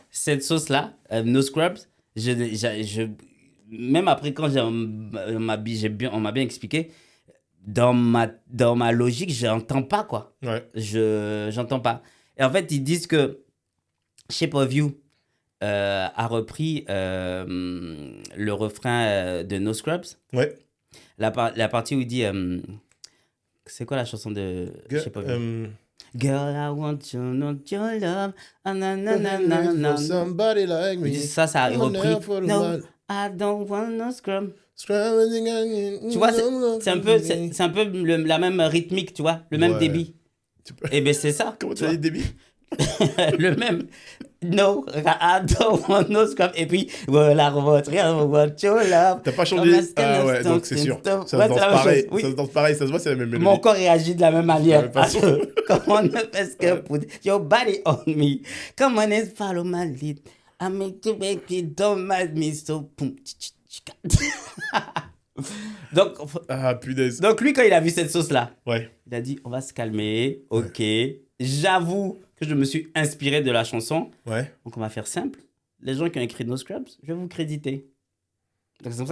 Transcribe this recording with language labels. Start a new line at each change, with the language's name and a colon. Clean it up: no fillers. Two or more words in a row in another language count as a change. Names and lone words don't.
French: Cette sauce-là, No Scrubs, même après, quand on m'a bien expliqué, dans ma logique, j'entends pas, quoi. Ouais. J'entends pas. Et en fait, ils disent que Shape of You a repris le refrain de No Scrubs. Ouais. La partie où il dit... c'est quoi la chanson de Shape of You?
English: Girl, I want to know your love. Ah, na, na, na, na, na. For somebody like me.
French: Ça a
English: I'm
French: repris.
English: there for the No, man. I don't want no scrum.
French: Tu Tu vois, c'est un peu, c'est un peu la même rythmique, tu vois, le même Ouais. débit. Tu peux- Et ben c'est ça. Comment tu tu as dit débit? vois. Le même.
English: No, I don't want no scrum.
French: Et puis, voilà, votre
English: your love.
French: T'as pas changé. Ah ouais, donc c'est sûr. Ça se danse pareil. Oui. Ça se danse pareil, ça se voit, c'est la même mélodie. Mon corps réagit de la même manière. De la même façon. Comment ne fait-ce que
English: put your body on me? Come on and follow my lead. I make you make me don't mind me so. Boom.
French: Donc, Ah, punaise. donc lui, quand il a vu cette sauce-là, Ouais. il a dit, on va se calmer, ok. J'avoue que je me suis inspiré de la chanson. Ouais. Donc on va faire simple. Les gens qui ont écrit No Scrubs, je vais vous créditer. Donc c'est pour ça